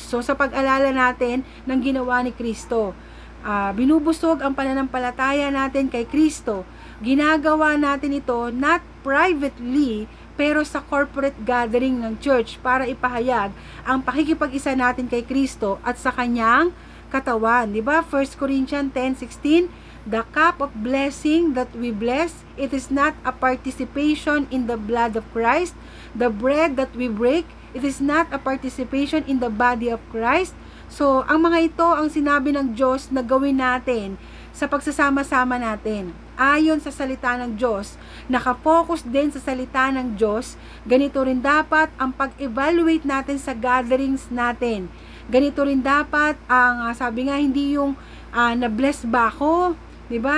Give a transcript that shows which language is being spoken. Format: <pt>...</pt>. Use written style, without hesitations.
<tl>So sa pag-alala natin ng ginawa ni Kristo, binubusog ang pananampalataya natin kay Kristo. Ginagawa natin ito not privately, pero sa corporate gathering ng church para ipahayag ang pakikipag-isa natin kay Kristo at sa Kanyang katawan. Diba?</tl> <en>1 Corinthians 10:16, the cup of blessing that we bless, it is not a participation in the blood of Christ. The bread that we break, it is not a participation in the body of Christ.</en> <tl>So, ang mga ito ang sinabi ng Diyos na gawin natin sa pagsasama-sama natin. Ayon sa salita ng Diyos, nakafocus din sa salita ng Diyos, ganito rin dapat ang pag-evaluate natin sa gatherings natin. Ganito rin dapat ang, sabi nga, hindi yung na-bless ba ako? Diba?</tl>